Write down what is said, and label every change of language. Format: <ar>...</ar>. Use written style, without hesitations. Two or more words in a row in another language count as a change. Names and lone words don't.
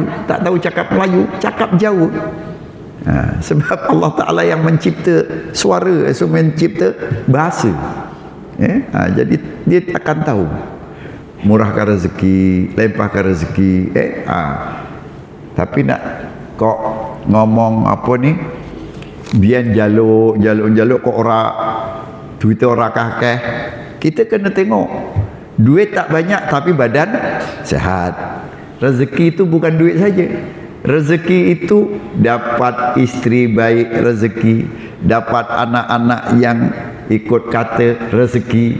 <ms>Tak tahu cakap Melayu, cakap jauh. Sebab Allah Ta'ala yang mencipta suara, mencipta bahasa. Jadi dia akan tahu. Murahkan rezeki, lempahkan rezeki. Tapi nak</ms> <jv>kok ngomong</jv> <ms>apa ni, biar</ms> <jv>jaluk kok</jv> <ms>orang duit orang kakek. Kita kena tengok duit tak banyak tapi badan sehat. Rezeki itu bukan duit saja. Rezeki itu dapat isteri baik, rezeki. Dapat anak-anak yang ikut kata, rezeki.</ms>